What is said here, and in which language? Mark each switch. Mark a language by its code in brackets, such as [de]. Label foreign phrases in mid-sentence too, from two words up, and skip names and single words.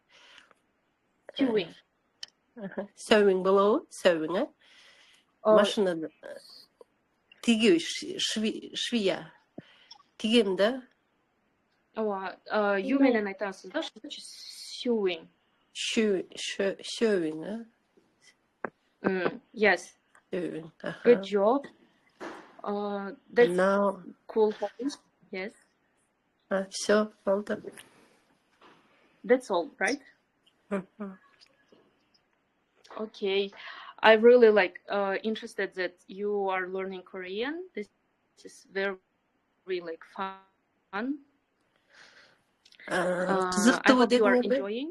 [ky] Sewing болобу? Sewing, машинада тигүү, швия. Тигем да. Ооба, you менен айтасыз да, [en] sewing. Sewing, Yes. Sewing. Good job. That's Now cool. Yes. [ky] Всё, болду. [en] That's all, right? Okay. I really interested that you are learning Korean. This is very fun. I hope you are enjoying.